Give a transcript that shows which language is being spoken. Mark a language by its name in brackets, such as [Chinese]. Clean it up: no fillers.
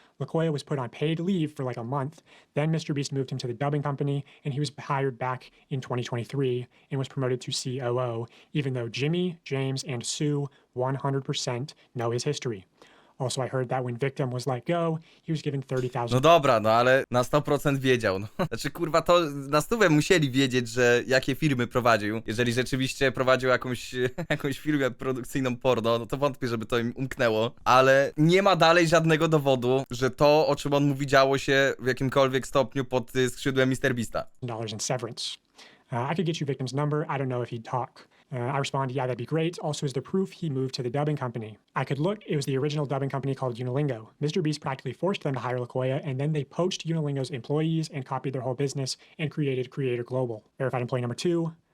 [English] Locoya was put on paid leave for like a month. Then MrBeast moved him to the dubbing company, and he was hired back in 2023 and was promoted to COO, even though Jimmy, James, and Sue 100% know his history. Also, I heard that when victim was let go, he was given $30,000. [Polish] No dobra, no ale na 100% wiedział, no. Znaczy kurwa to na 100% musieli wiedzieć, że jakie firmy prowadził. Jeżeli rzeczywiście prowadził jakąś firmę produkcyjną porno, no to wątpię, żeby to im umknęło. Ale nie ma dalej żadnego dowodu, że to, o czym on mówi, działo się w jakimkolwiek stopniu pod skrzydłem MrBeasta. [English] In severance. I could get you victim's number. I don't know if he'd talk. I responded, yeah, that'd be great. Also, is there proof he moved to the dubbing company? I could look. It was the original dubbing company called Unilingo. MrBeast practically forced them to hire Locoya, and then they poached Unilingo's employees and copied their whole business and created Creator Global. Verified employee number 2.